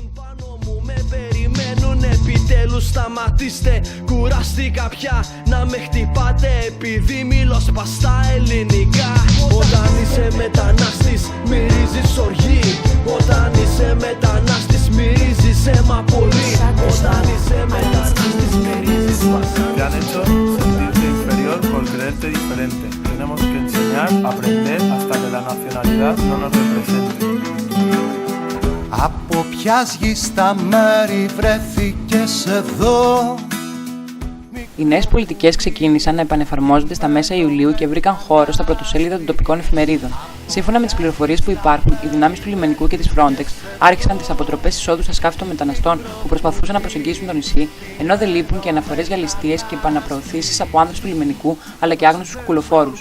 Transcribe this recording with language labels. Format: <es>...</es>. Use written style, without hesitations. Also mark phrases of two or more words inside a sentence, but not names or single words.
<el>Επιτέλους σταματήστε, κουραστήκα πια να με χτυπάτε επειδή μιλώ σπαστά ελληνικά. Όταν είσαι μετανάστης μυρίζεις οργή. Όταν είσαι μετανάστης μυρίζεις αίμα πολύ. Όταν είσαι μετανάστης μυρίζεις βασανισμό.</el> <es>Te han hecho sentirte inferior por creerte diferente. Tenemos que enseñar, aprender hasta que la nacionalidad no nos represente.</es> <el>Από ποιας γης τα μέρη βρέθηκες εδώ. Οι νέες πολιτικές ξεκίνησαν να επανεφαρμόζονται στα μέσα Ιουλίου και βρήκαν χώρο στα πρωτοσέλιδα των τοπικών εφημερίδων. Σύμφωνα με τις πληροφορίες που υπάρχουν, οι δυνάμεις του λιμενικού και της Frontex άρχισαν τις αποτροπές εισόδου στα σκάφη των μεταναστών που προσπαθούσαν να προσεγγίσουν το νησί, ενώ δεν λείπουν και αναφορές για ληστείες και επαναπροωθήσεις από άνδρες του λιμενικού αλλά και άγνωστους κουκουλοφόρους.</el>